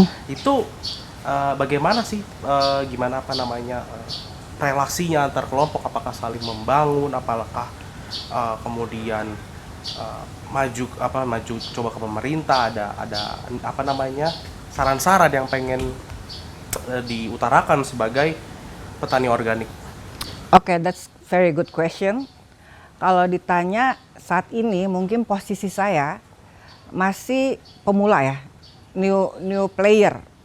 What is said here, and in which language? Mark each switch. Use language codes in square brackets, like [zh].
[id] Itu bagaimana sih gimana apa namanya relasinya antar kelompok, apakah saling membangun, apakah kemudian maju coba ke pemerintah, ada apa namanya saran-saran yang pengen diutarakan sebagai petani organik. [en] Oke, that's very good question. [id] Kalau ditanya saat ini mungkin posisi saya masih pemula ya, [en] new player.